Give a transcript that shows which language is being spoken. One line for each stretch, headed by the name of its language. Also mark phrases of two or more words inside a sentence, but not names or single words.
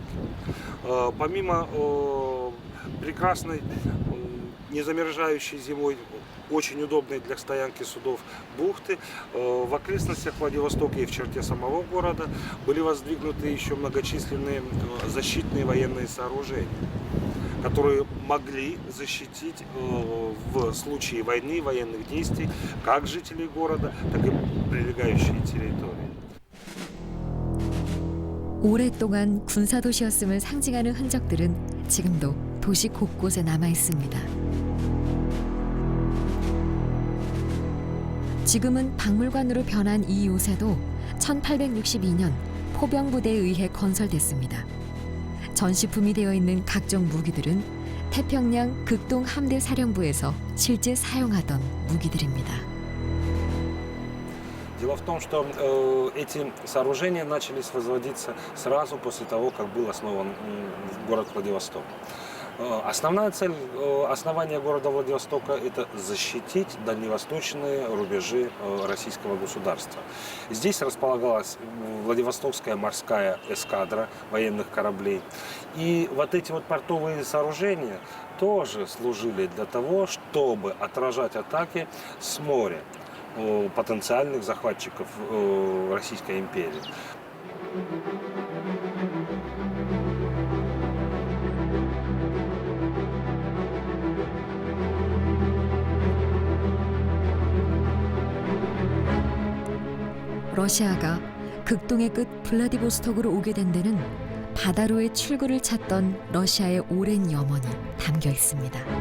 Russian: Помимо прекрасной, незамерзающей зимой, очень удобной для стоянки судов бухты, в окрестностях Владивостока и в черте самого города были воздвигнуты еще многочисленные защитные военные сооружения, которые могли защитить в случае войны, военных действий как жителей города, так и прилегающие территории.
Korean: 오랫동안 군사도시였음을 상징하는 흔적들은 지금도 도시 곳곳에 남아 있습니다. 지금은 박물관으로 변한 이 요새도 1862년 포병부대에 의해 건설됐습니다. 전시품이 되어 있는 각종 무기들은 태평양 극동 함대 사령부에서 실제 사용하던 무기들입니다.
Russian: Дело в том, что эти сооружения начались возводиться сразу после того, как был основан город Владивосток. Основная цель основания города Владивостока – это защитить дальневосточные рубежи российского государства. Здесь располагалась Владивостокская морская эскадра военных кораблей. И вот эти вот портовые сооружения тоже служили для того, чтобы отражать атаки с моря потенциальных захватчиков Российской империи.
Korean: 러시아가 극동의 끝 블라디보스톡으로 오게 된 데는 바다로의 출구를 찾던 러시아의 오랜 염원이 담겨 있습니다.